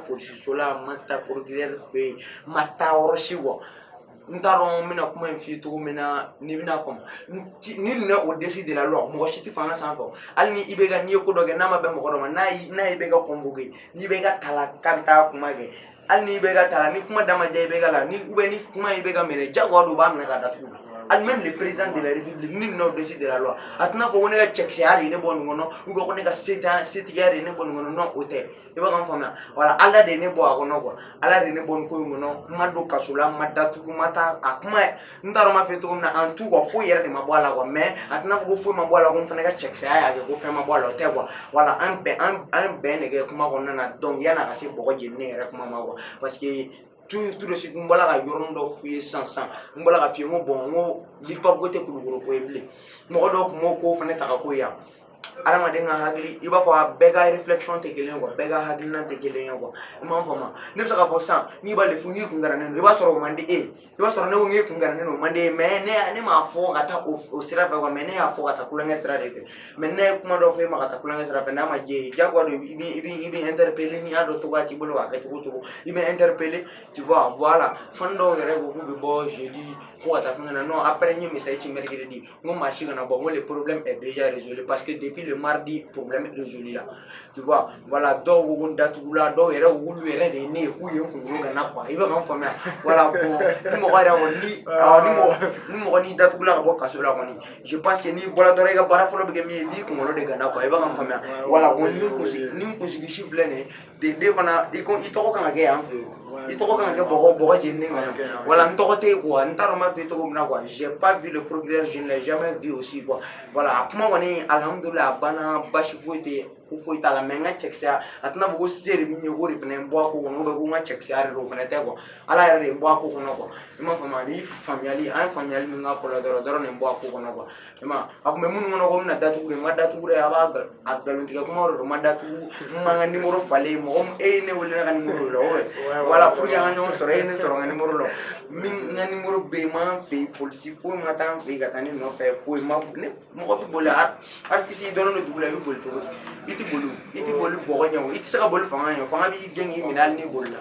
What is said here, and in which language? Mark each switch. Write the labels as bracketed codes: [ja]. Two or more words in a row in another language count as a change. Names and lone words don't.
[bm] polisiso la ma taa procureur fɛ yen ma taa yɔrɔ si quoi n t'a dɔn n bɛna kuma in f'i ye cogo min na n'i bɛna faamu ni nin o desi [fr] de la loi [bm] mɔgɔ si tɛ fanga sanfɛ hali ni i bɛ ka n'i ye ko dɔ kɛ n'a ma bɛn mɔgɔ dɔ ma n'a ye bɛ ka convoqué n'i bɛ ka ta la k'a bɛ taa kuma kɛ hali n'i bɛ ka ta la ni kuma da ma diya i bɛ ka la ni kuma i bɛ ka minɛ jagoya don u b'a minɛ ka datugu hali [fr] même le président de la république [bm] ni nin o desi [fr] de la loi [bm] a tɛna fɔ ko ne ka cɛkisɛya de ye ne bɔ nin kɔnɔ [fr] ou bien [bm] ko ne ka setigiya de ye ne bɔ nin kɔnɔ non o tɛ i bɛ ka n faamuya voilà ala de ye ne bɔ a kɔnɔ quoi ala de ye ne bɔ nin ko in kɔnɔ n ma don kaso la n ma datugu n ma taa a kuma n t'a dɔn n b'a fɔ i ye cogo min na [fr] en tout [bm] quoi foyi yɛrɛ de ma bɔ a la quoi mais a tɛna fɔ ko foyi ma bɔ a la ko n fana ka cɛkisɛya y'a kɛ ko fɛn ma bɔ a la o tɛ quoi voilà an bɛn de kɛ kuma kɔnɔna na donc yan'a ka se bɔgɔ jeninen yɛrɛ kuma ma quoi [fr] parce que tout de suite [bm] n bɔra ka yɔrɔnin dɔ f'i ye sisan n bɔra ka f'i ye n ko bon n ko Lilpap ko tɛ kulukoro ko ye bilen mɔgɔ dɔw tun b'o ko fana ta ka ko yan adamaden ka hakili i b'a fɔ a bɛɛ ka réflexion tɛ kelen ye quoi bɛɛ ka hakilina tɛ kelen ye quoi i m'a faamu ne bɛ se k'a fɔ sisan n'i b'ale fo n'i kun garannen don i b'a sɔrɔ o man di e i b'a sɔrɔ ne ko n k'e kun garannen don o man di e mais ne m'a fɔ ka taa o sira fɛ quoi mais ne y'a fɔ ka taa kulonkɛ sira de fɛ mais ne ye kuma dɔ fɔ e ma ka taa kulonkɛ sira fɛ n'a ma diya e ye diyagoya don i bɛ interpeller n'i y'a dɔn cogoya t'i bolo k'a kɛ cogo cogo i bɛ interpeller [fr] tu vois voilà [bm] fan dɔw yɛrɛ ko k'u bɛ bɔ jeudi ko ka taa fɛn na [fr] non après [bm] n ye message ci mercredi n ko maa si kana bɔ n ko [fr] le problème est déjà résolu parce que depuis le mardi problème résolu là tu vois voilà [bm] dɔw ko n datugula dɔw yɛrɛ wulu yɛrɛ de ye ne ye k'u ye n kunkolo gana quoi i bɛ ka n faamuya voilà bon ni mɔgɔ yɛrɛ kɔni ni mɔgɔ n'i datugula ka bɔ kaso la kɔni [fr] je pense que [bm] n'i bɔra dɔrɔn i ka baara fɔlɔ bɛ kɛ min ye i b'i kunkolo de gana quoi i bɛ ka n faamuya voilà bon ni n kunsigi si filɛ nin ye de fana i tɔgɔ kan ka kɛ yan fɛ yen i tɔgɔ kan ka kɛ bɔgɔ jeninen kan voilà n tɔgɔ tɛ yen quoi n t'a dɔn n b'a f'i ye cogo min na quoi [fr] j'ai pas vu le procureur je ne l'ai jamais vu aussi [bm] quoi voilà a kuma kɔni alhamdulilah a banna basi foyi tɛ ko foyi t'a la mais n ka cɛkisɛya a tɛna fɔ ko se de bɛ n ye k'o de fana ye n bɔ a ko kɔnɔ [fr] ou bien [bm] ko n ka cɛkisɛya de don o fana tɛ quoi ala yɛrɛ de ye n bɔ a ko kɔnɔ quoi i m'a faamu ni faamuyali an ye faamuyali min k'a ko la dɔrɔn de n bɔ a ko kɔnɔ quoi i ma a tun bɛ minnu kɔnɔ ko n bɛna datugu de n ma datugu dɛ a b'a nkalontigɛ kuma de don n ma datugu n ma n ka numéro falen mɔgɔ e ye ne wele ne ka numéro la voilà pour que an ka ɲɔgɔn sɔrɔ e ye ne sɔrɔ n ka numéro la min n ka numéro bɛ yen n m'an fɛ yen polisi foyi ma taa n fɛ yen ka taa ne nɔfɛ foyi ma mɔgɔ bɛ boli artiste dɔnnen don dugu la i bɛ boli cogo di i tɛ boli bɔgɔ ɲɛ o i tɛ se ka boli fanga ɲɛ fanga b'i gɛn k'i minɛ hali n'i bolila.